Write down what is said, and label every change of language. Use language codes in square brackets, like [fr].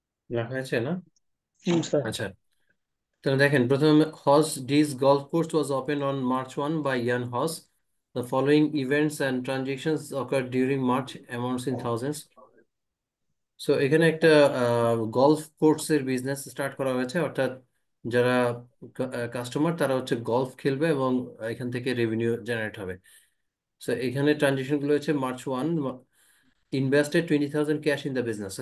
[bn] লেখা আছে না? স্যার। আচ্ছা, তাহলে দেখেন প্রথমে [en] Hodge's golf course was open on March 1 by Ian Hodge. The following events and transactions occurred during March, amounts in thousands. [bn] So এখানে একটা গলফ কোর্সের বিজনেস স্টার্ট করা হয়েছে, অর্থাৎ যারা কাস্টমার তারা হচ্ছে গলফ খেলবে এবং এখান থেকে রেভিনিউ জেনারেট হবে। সো এখানে ট্রানজেকশন গুলো হচ্ছে March 1, [en] invested 20,000 cash in the business.